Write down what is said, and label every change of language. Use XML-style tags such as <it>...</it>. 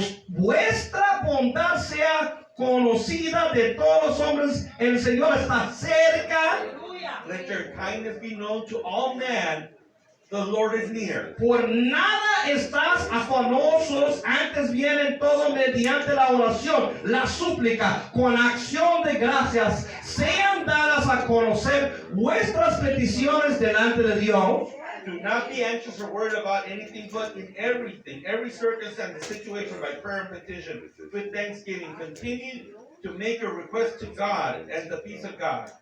<es>Vuestra bondad sea conocida de todos los hombres. El Señor está cerca.</es> <en>Let your kindness be known to all men. The Lord is near.</en> <es>Por nada estás afanosos, antes bien en todo mediante la oración, la súplica, con acción de gracias, sean dadas a conocer vuestras peticiones delante de Dios.</es> <en>Do not be anxious or worried about anything, but in everything, every circumstance and situation, by prayer and petition, with thanksgiving, continue to make your request to God, and the peace of God.</en>